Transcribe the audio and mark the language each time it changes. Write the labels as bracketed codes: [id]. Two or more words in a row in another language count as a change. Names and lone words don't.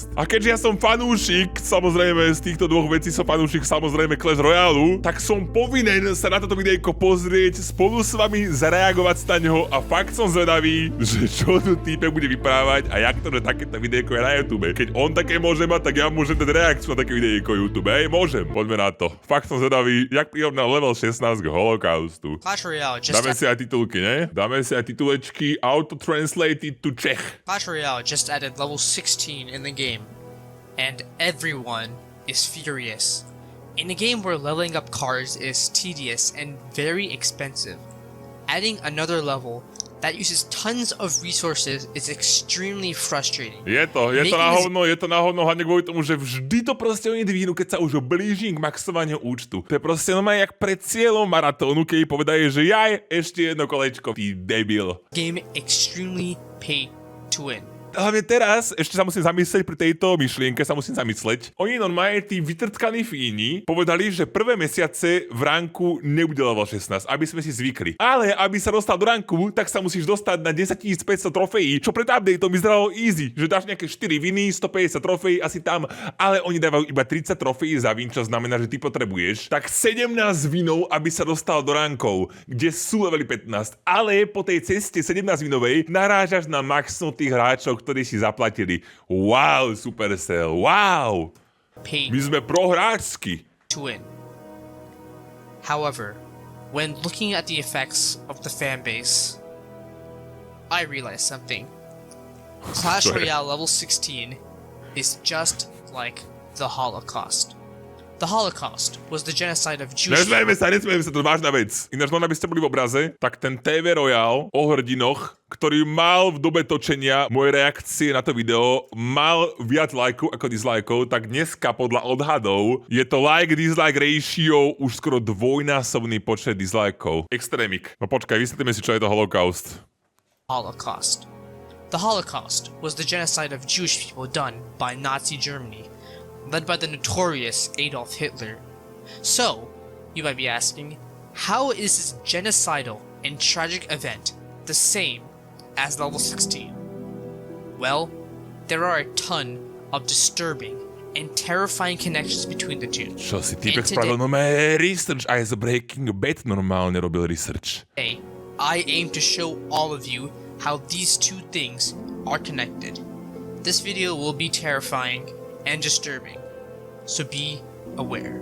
[sk] A keďže ja som fanúšik, samozrejme z týchto dvoch vecí som fanúšik samozrejme Clash Royale, tak som povinen sa na toto videjko pozrieť, spolu s vami zareagovať na ňoho a fakt som zvedavý, že čo tu týpek bude vyprávať a jak to, že takéto videjko je na YouTube. Keď on také môže mať, tak ja môžem dať reakciu na také videjko YouTube, hej, môžem. Poďme na to. Fakt som zvedavý, jak prídem na level 16 k holokaustu. Dáme si aj titulky, ne? Dáme si aj titulečky [en] auto-translated to Czech. Clash Royale just added level 16 in the game, and everyone is furious. In a game where leveling up cars is tedious and very expensive, adding another level that uses tons of resources is extremely frustrating. [sk] Je to na hovno, hlavne kvôli tomu, že vždy to proste oni dvínu, keď sa už blížim k maxovaniu účtu. To je proste normálne jak pred cieľom maratónu, keď povedajú, že jaj, ešte jedno kolečko, ty debil. [en] Game extremely pay to win. [sk] Hlavne teraz, ešte sa musím zamyslieť pri tejto myšlienke, Oni normálne, tí vytrtkaní fíni, povedali, že prvé mesiace v ranku nebude level 16, aby sme si zvykli. Ale aby sa dostal do ranku, tak sa musíš dostať na 10 500 trofejí, čo pred updateom vyzeralo easy, že dáš nejaké 4 viny, 150 trofejí asi tam, ale oni dávajú iba 30 trofejí za vin, čo znamená, že ty potrebuješ tak 17 vinov, aby sa dostal do rankov, kde sú levely 15, ale po tej ceste 17 vinovej narážaš na maxnutých hráčov, ktorí si zaplatili. Wow, Supercell, wow! My sme prohráčsky. [en] To win. However, when looking at the effects of the fanbase, I realized something. Clash Royale level 16 is just like the Holocaust. The Holocaust was the genocide of Jewish... [sk] Nesmejme sa, to je vážna vec. Ináč, aby ste boli v obraze, tak ten TV Royale o hrdinoch, ktorý mal v dobe točenia moje reakcie na to video, mal viac lajkov ako dislajkov, tak dneska podľa odhadov je to [en] like-dislike ratio [sk] už skoro dvojnásobný počet dislajkov. Extrémik. No počkaj, vysvetlíme si, čo je to holokaust. [en] Holocaust. The Holocaust was the genocide of Jewish people done by Nazi Germany, led by the notorious Adolf Hitler. So, you might be asking, how is this genocidal and tragic event the same as level 16? Well, there are a ton of disturbing and terrifying connections between the two. [sk] Čo si týpek spravil normálne research, aj z Breaking Bad normálne robil research. [en] Today, I aim to show all of you how these two things are connected. This video will be terrifying and disturbing, so be aware.